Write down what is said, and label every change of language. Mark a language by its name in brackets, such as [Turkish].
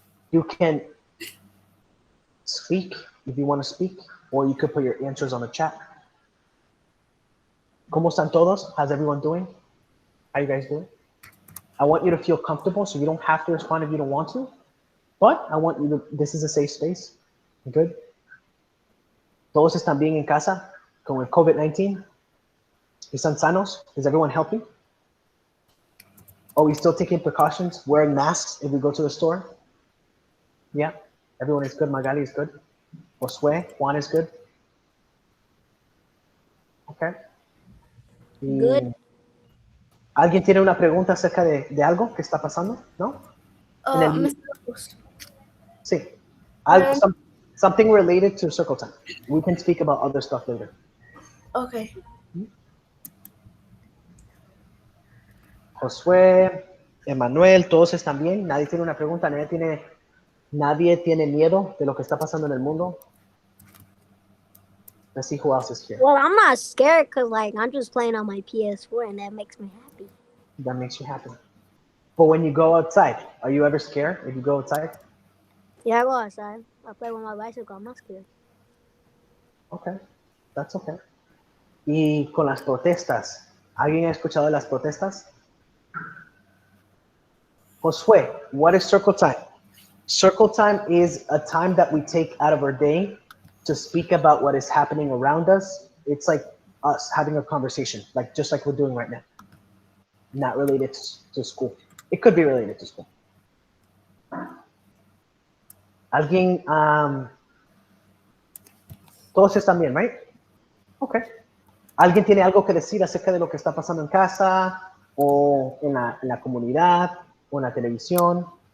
[English] You can speak if you want to speak, or you could put your answers on the chat. [Spanish] ¿Cómo están todos? [English] How's everyone doing? How you guys doing? I want you to feel comfortable, so you don't have to respond if you don't want to, but I want you to, this is a safe space. Good. [Spanish] Todos están bien en casa con el COVID-19? ¿Están sanos? [English] Is everyone healthy? Are we still taking precautions? Wearing masks if we go to the store? Yeah, everyone is good. Magali is good. Josue, Juan is good. Okay. Good. [Spanish] ¿Alguien tiene una pregunta acerca de algo que está pasando? ¿No? [English] Mr. [Spanish] Sí. Um, [English] Something related to circle time. We can speak about other stuff later. Okay. [Spanish] Josué, Emanuel, todos están bien. Nadie tiene una pregunta. Nadie tiene miedo de lo que está pasando en el mundo. [English] Let's see who else is here. Well, I'm not scared because, like, I'm just playing on my PS4 and that makes me happy. That makes you happy. But when you go outside, are you ever scared if you go outside? Yeah, I go outside. I play with my bicycle. I'm not scared. Okay, that's okay. [Spanish] Y con las protestas, ¿alguien ha escuchado de las protestas? [English] Josué, what is circle time? Circle time is a time that we take out of our day to speak about what is happening around us. It's like us having a conversation, like just like we're doing right now. Not related to school. It could be related to school. [Spanish] Alguien, todos están bien, right? Okay. ¿Alguien tiene algo que decir acerca de lo que está pasando en casa o en la comunidad o en la televisión?